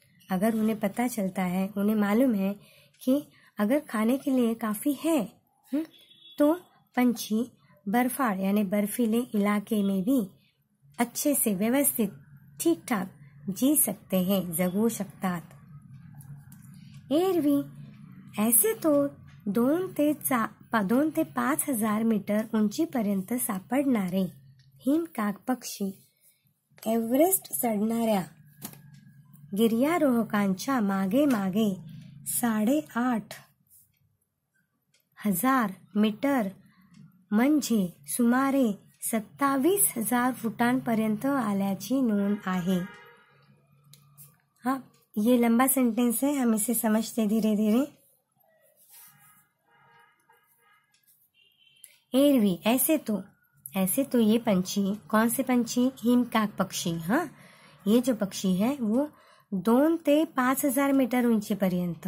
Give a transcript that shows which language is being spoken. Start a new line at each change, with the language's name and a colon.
Hindi: अगर उन्हें पता चलता है, उन्हें मालूम है कि अगर खाने के लिए काफ़ी है, तो पंछी बर्फाळ यानी बर्फीले इलाके में भी अच्छे से व्यवस्थित ठीक ठाक जी सकते हैं,
Marathi: जगू शकतात। एरवी ऐसे तो 2 ते 5 हजार मीटर उंचीपर्यंत सापडणारे हिमकाक पक्षी एव्हरेस्ट चढणाऱ्या गिर्यारोहकांच्या मागे मागे 8,500 मीटर म्हणजे सुमारे 27,000 फुटांपर्यंत आल्याची नोंद आहे।
Hindi: हाँ, ये लंबा सेंटेंस है, हम इसे समझते धीरे धीरे। एरवी ऐसे तो ये पंछी, कौन से पंछी? हिमकाक पक्षी। हाँ, ये जो पक्षी है वो 2 ते 5,000 मीटर ऊंचेपर्यंत।